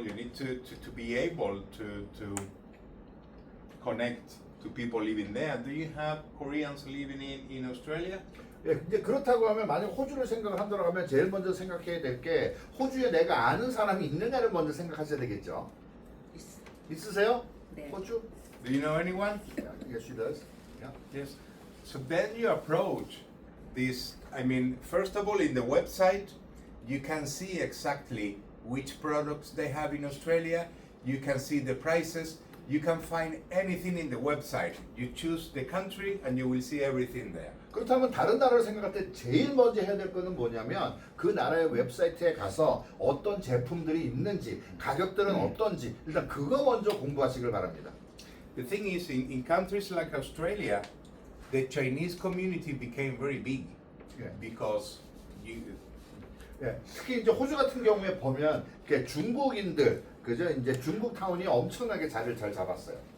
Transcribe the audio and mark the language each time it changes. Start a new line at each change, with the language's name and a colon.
English: You need to be able to connect to people living there. Do you have Koreans living in Australia?
Korean: 예, 이제 그렇다고 하면 만약 호주를 생각을 한다고 하면 제일 먼저 생각해야 될 게 호주에 내가 아는 사람이 있느냐를 먼저 생각하셔야 되겠죠. 있으세요? 네. 호주?
English: Do you know anyone? Yes, she does. Yeah. Yes. So then you approach this. I mean, first of all, in the website, you can see exactly which products they have in Australia. You can see the prices. You can find anything in the website. You choose the country and you will see everything there.
Korean: 그렇다면 다른 나라를 생각할 때 제일 먼저 해야 될 거는 뭐냐면 그 나라의 웹사이트에 가서 어떤 제품들이 있는지 가격들은 어떤지 일단 그거 먼저 공부하시길 바랍니다.
English: The thing is, in countries like Australia, the Chinese community became very big Yeah. because you.
Korean: 예, 특히 이제 호주 같은 경우에 보면 이렇게 중국인들 그죠? 이제 중국 타운이 엄청나게 자리를 잘 잡았어요.